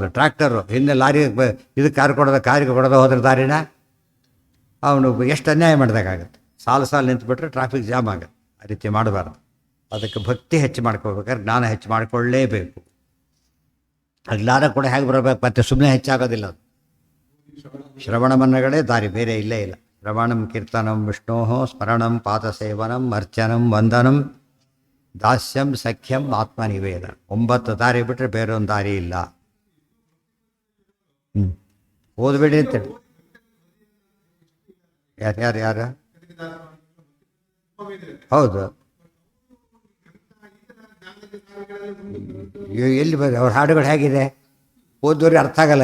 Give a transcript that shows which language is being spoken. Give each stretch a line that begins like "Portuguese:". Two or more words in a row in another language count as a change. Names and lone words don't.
Kannada: ಟ್ರ್ಯಾಕ್ಟರು ಹಿಂದೆ ಲಾರಿ ಇದು ಕಾರಿಗೆ ಕೊಡೋದು ಹೋದ್ರೆ ದಾರಿನ ಅವನು ಎಷ್ಟು ಅನ್ಯಾಯ ಮಾಡಿದಾಗುತ್ತೆ. ಸಾಲು ನಿಂತುಬಿಟ್ರೆ
English: traffic jam
Kannada: ಆಗುತ್ತೆ. ಆ ರೀತಿ ಮಾಡಬಾರ್ದು. ಅದಕ್ಕೆ ಭಕ್ತಿ ಹೆಚ್ಚು ಮಾಡ್ಕೋಬೇಕಾದ್ರೆ ಜ್ಞಾನ ಹೆಚ್ಚು ಮಾಡಿಕೊಳ್ಳಲೇಬೇಕು. ಆ ಜ್ಞಾನ ಕೂಡ ಹೇಗೆ ಬರಬೇಕು, ಮತ್ತೆ ಸುಮ್ಮನೆ ಹೆಚ್ಚಾಗೋದಿಲ್ಲ. ಅದು ಶ್ರವಣ ಮನ್ನಗಳೇ ದಾರಿ, ಬೇರೆ ಇಲ್ಲೇ ಇಲ್ಲ.
Sanskrit: ಶ್ರವಣಂ ಕೀರ್ತನಂ ವಿಷ್ಣೋ ಸ್ಮರಣಂ ಪಾದಸೇವನಂ ಅರ್ಚನಂ ವಂದನಂ ದಾಸ್ಯಂ ಸಖ್ಯಂ ಆತ್ಮನಿವೇದ.
Kannada: 9 ದಾರಿ ಬಿಟ್ಟರೆ ಬೇರೆ ಒಂದು ದಾರಿ ಇಲ್ಲ. ಓದ್ಬೇಡಿ ಅಂತೇಳಿ ಯಾರು ಹೌದು ಎಲ್ಲಿ ಅವ್ರ ಹಾಡುಗಳು ಹೇಗಿದೆ, ಓದೋರಿಗೆ ಅರ್ಥ ಆಗಲ್ಲ.